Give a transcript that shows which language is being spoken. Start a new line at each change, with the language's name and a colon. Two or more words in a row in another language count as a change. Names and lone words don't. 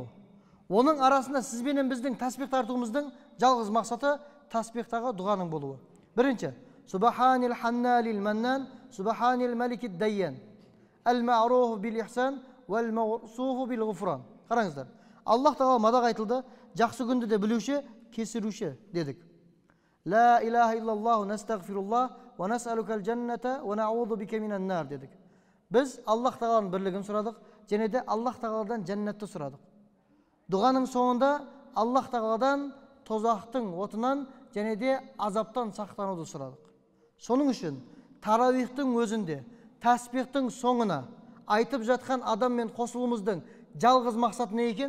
Kazakh: Оның арасында сізбенен біздің таспих тартуымыздың жалғыз мақсаты таспихтағы дұғаның болуы.
Arabic: Бірінші, سبحان الحنان المنان، سبحان الملك الديان، المعروف بالإحسان، والموصوف بالغفران.
Kazakh: Қараңыздар, Аллах тағала мадақ айтылды, жақсы күнді де білуші, кесіруші дедік.
Arabic: لا إله إلا الله نستغفر الله، ونسألك الجنة، ونعوذ بك من النار дедік.
Kazakh: Біз Аллах тағаланың бірлігін сұрадық, және де Аллах тағаладан жәннатты сұрадық. Дұғаның соңында Аллах тағаладан тозақтың отынан және де азаптан сақтануды сұрадық. Соның үшін таравихтың өзінде таспихтың соңына айтып жатқан адаммен қосылуымыздың жалғыз мақсаты не екен?